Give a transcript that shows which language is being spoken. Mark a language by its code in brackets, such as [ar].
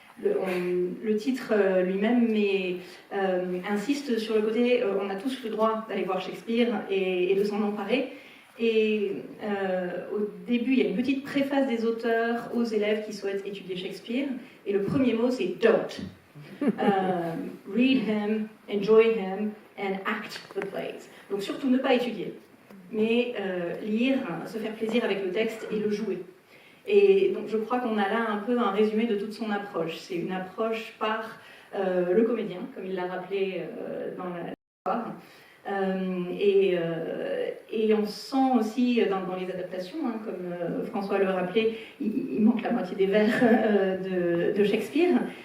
[fr] Le titre lui-même insiste sur le côté on a tous le droit d'aller voir Shakespeare et de s'en emparer. Et au début, il y a une petite préface des auteurs aux élèves qui souhaitent étudier Shakespeare, et le premier mot c'est don't. [en] Read him, enjoy him, and act the plays. [fr] Donc surtout ne pas étudier, mais lire, se faire plaisir avec le texte et le jouer. Et donc je crois qu'on a là un peu un résumé de toute son approche. C'est une approche par le comédien, comme il l'a rappelé dans l'histoire. Et on sent aussi dans les adaptations, hein, comme François le rappelait, il manque la moitié des vers de Shakespeare.